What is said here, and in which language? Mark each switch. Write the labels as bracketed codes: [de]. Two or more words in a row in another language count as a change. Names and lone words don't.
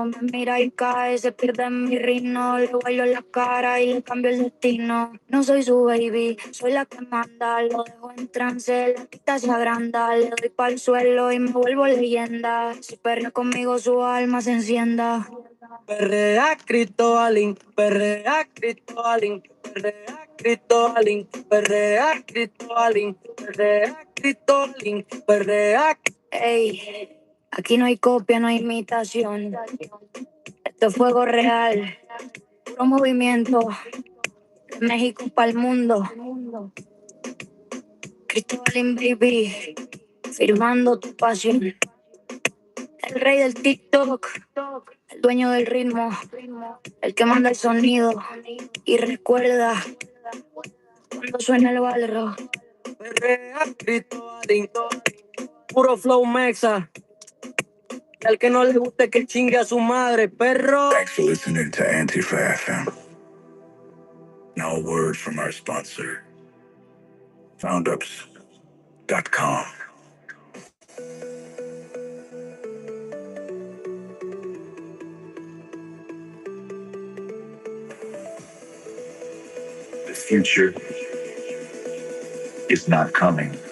[es] Me mira y cae, se pierde en mi reino. Le bailo en la cara y le cambio el destino. No soy su baby, soy la que manda. Lo dejo en trance, la quita se agranda. Le doy pa'l suelo y me vuelvo leyenda. Si perrea conmigo su alma se encienda. Perrea Cristobalín, perrea Cristobalín, perrea Cristobalín, perrea Cristobalín, perrea Cristobalín, perrea. Ey, aquí no hay copia, no hay imitación. Esto es fuego real, puro movimiento. De México para el mundo. Cristobalín baby, firmando tu pasión. El rey del TikTok, el dueño del ritmo, el que manda el sonido. Y recuerda, Cuando suena el barro. Perrea, grito, adicto. Puro flow mexa. Y al que no le guste que chingue a su madre, perro. [en] Thanks for listening to Antifa FM. Now a word from our sponsor, foundups.com. The future is not coming.